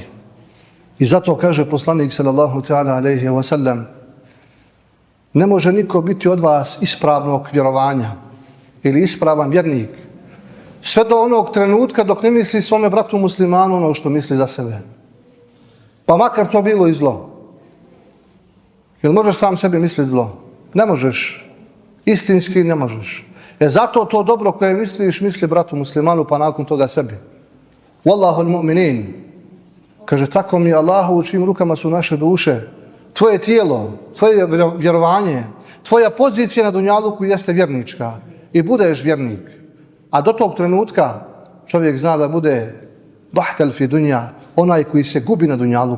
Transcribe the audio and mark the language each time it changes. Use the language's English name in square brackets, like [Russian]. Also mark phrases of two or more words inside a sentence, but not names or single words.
[Bosnian] I zato kaže poslanik [Arabic] صلى الله تعالى عليه وسلم, [Bosnian] ne može niko biti od vas ispravnog vjerovanja ili ispravan vjernik sve do onog trenutka dok ne misli svome bratu muslimanu ono što misli za sebe. Pa makar to bilo i zlo. Jel možeš sam sebi misliti zlo? Ne možeš. Istinski ne možeš. Zato to dobro koje misliš, misli bratu muslimanu, pa nakon toga sebi. [Arabic] والله المؤمنين. [Bosnian] Kaže, tako mi Allahu, u čijim rukama su naše duše. Tvoje tijelo, tvoje vjerovanje, tvoja pozicija na dunjaluku jeste vjernička. I budeš vjernik. A do tog trenutka čovjek zna da bude [Arabic] داخل في الدنيا, [Bosnian] onaj koji se gubi na dunjaluku.